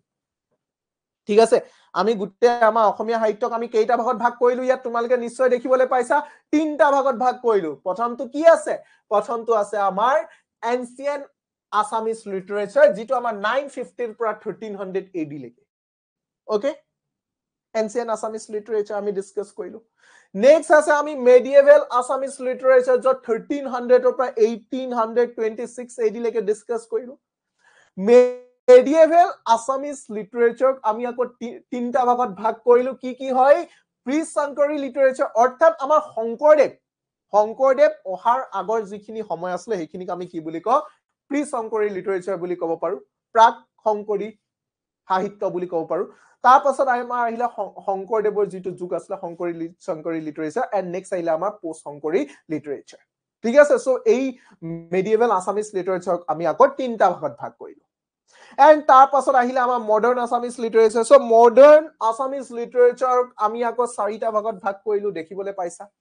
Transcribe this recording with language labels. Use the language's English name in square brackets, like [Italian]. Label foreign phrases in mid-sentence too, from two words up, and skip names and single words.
[Assamese] ঠিক আছে আমি গুটেই আমাৰ অসমীয়া সাহিত্যক আমি কেইটা ভাগত ভাগ কৰিলো ইয়াত তোমালোকে নিশ্চয় দেখিবলৈ পাইছা তিনটা ভাগত ভাগ কৰিলো প্ৰথমটো কি আছে প্ৰথমটো আছে আমাৰ [English] ancient Assamese literature [Assamese] যেটো আমাৰ 950 পৰা 1300 AD লৈকে ওকে [English] ancient Assamese literature [Assamese] আমি ডিসকাস কৰিলো নেক্সট আছে আমি [English] medieval Assamese literature [Assamese] যত 1300 পৰা 1826 AD লৈকে ডিসকাস কৰিলো [English] medieval Assamese literature [Assamese] আমি আকৌ তিনটা ভাগত ভাগ কৰিলো কি হয় [English] pre-Sankari literature [Assamese] অৰ্থাৎ আমাৰ শংকৰদেৱ অহাৰ আগৰ যিখিনি সময় আছিল সেইখিনিক আমি কি বুলি কওঁ [English] pre-Sankari literature [Assamese] বুলি ক'ব পাৰো প্ৰাক শংকৰী সাহিত্য বুলি ক'ব পাৰো তাৰ পাছত আমাৰ আহিলে শংকৰদেৱৰ যেটো যুগ আছিল [English] Sankari literature and next [Assamese] আহিলে আমাৰ [English] post Sankari literature [Assamese] ঠিক আছে সো এই [English] medieval Assamese literature [Assamese] আমি আকৌ তিনটা ভাগত ভাগ কৰিলো এন্ড তাৰ পাছত আহিলে আমাৰ [English] modern Assamese literature [Assamese] সো [English] modern Assamese literature [Assamese] আমি আকৌ চাৰিটা ভাগত ভাগ কৰিলো দেখিবলৈ পাইছা